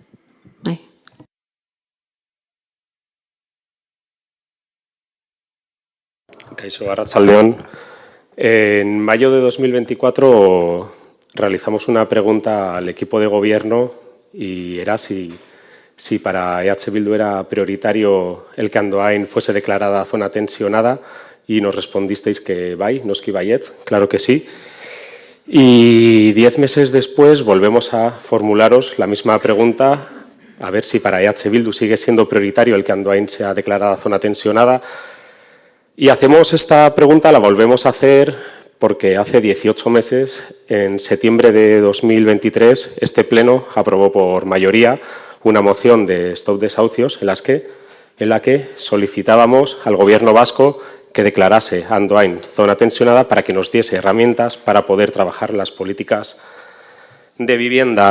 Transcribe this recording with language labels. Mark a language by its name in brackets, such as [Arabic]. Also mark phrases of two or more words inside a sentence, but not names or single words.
[Basque] Kaixo, arratsaldeon. [Spanish] En mayo de 2024 realizamos una pregunta al equipo de gobierno y era si para EH Bildu era prioritario el que Andoain fuese declarada zona tensionada, y nos respondisteis que [Basque] noski baietz, [Spanish] claro que sí. Y 10 meses después volvemos a formularos la misma pregunta, a ver si para EH Bildu sigue siendo prioritario el que Andoain sea declarada zona tensionada. Y hacemos esta pregunta, la volvemos a hacer porque hace 18 meses, en septiembre de 2023, este Pleno aprobó por mayoría una moción de stop desahucios en la que solicitábamos al Gobierno vasco que declarase a Andoain zona tensionada para que nos diese herramientas para poder trabajar las políticas de vivienda.